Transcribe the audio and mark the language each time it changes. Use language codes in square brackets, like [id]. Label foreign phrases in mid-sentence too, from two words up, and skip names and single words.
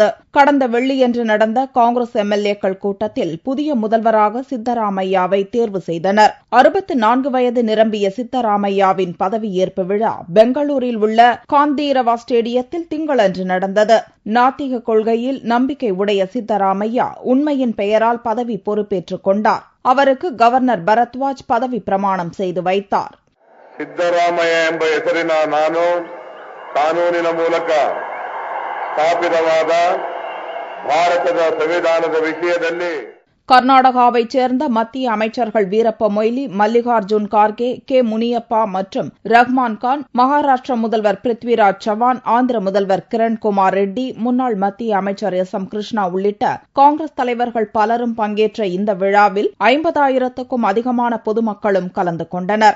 [ta] கடந்த வெள்ளியன்று நடந்த காங்கிரஸ் எம்எல்ஏக்கள் கூட்டத்தில் புதிய முதல்வராக சித்தராமையாவை தேர்வு செய்தனர். 64 வயது நிரம்பிய சித்தராமையாவின் பதவியேற்பு விழா பெங்களூரில் உள்ள காந்தீரவா ஸ்டேடியத்தில் திங்களன்று நடந்தது. நாத்திக கொள்கையில் நம்பிக்கை உடைய சித்தராமையா உண்மையின் பெயரால் பதவி பொறுப்பேற்றுக் கொண்டார். [kn] ಅವರಿಗೆ ಗವರ್ನರ್ ಭರದ್ವಾಜ್ ಪದವಿ ಪ್ರಮಾಣ [ta] செய்து வைத்தார். [kn] ಸಿದ್ದರಾಮಯ್ಯ ಎಂಬ ಹೆಸರಿನ ನಾನು ಕಾನೂನಿನ ಮೂಲಕ ಸ್ಥಾಪಿತವಾದ ಭಾರತದ ಸಂವಿಧಾನದ ವಿಷಯದಲ್ಲಿ [ta] கர்நாடகாவைச் சேர்ந்த மத்திய அமைச்சர்கள் வீரப்ப மொய்லி, மல்லிகார்ஜுன் கார்கே, கே முனியப்பா மற்றும் ரஹ்மான் கான், மகாராஷ்டிர முதல்வர் பிருத்விராஜ் சவான், ஆந்திர முதல்வர் கிரண்குமார் ரெட்டி, முன்னாள் மத்திய அமைச்சர் எஸ்.எம். கிருஷ்ணா உள்ளிட்ட காங்கிரஸ் தலைவர்கள் பலரும் பங்கேற்ற இந்த விழாவில் 50,000க்கும் அதிகமான பொதுமக்களும் கலந்து கொண்டனர்.